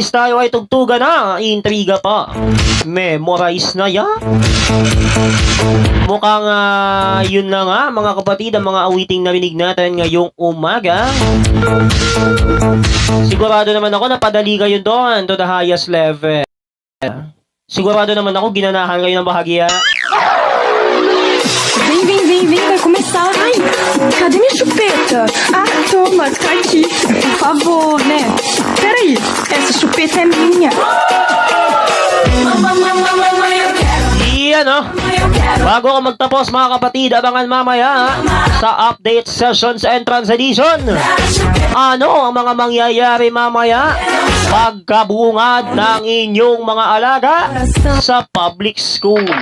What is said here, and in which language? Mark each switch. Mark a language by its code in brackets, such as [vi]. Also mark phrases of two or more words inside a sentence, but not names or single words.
[tl] Tayo ay tugtugan na. Intriga pa. Memorize na yan. Mukhang yun na nga, mga kapatid, ang mga awiting narinig natin ngayong umaga. Sigurado naman ako na padali kayo doon [en] to the highest level. [tl] Sigurado naman ako, ginanahan kayo ng bahagya. [pt] Vem, vai começar. Ai, cadê minha chupeta? Ah, toma, tá aqui. Por favor, né? Peraí, essa chupeta é minha. [tl] Iyan, no? Bago ako magtapos, mga kapatid, abangan mamaya sa [en] update session [tl] sa [en] entrance edition. [tl] Ano ang mga mangyayari mamaya pagkabungad ng inyong mga alaga sa [en] public school?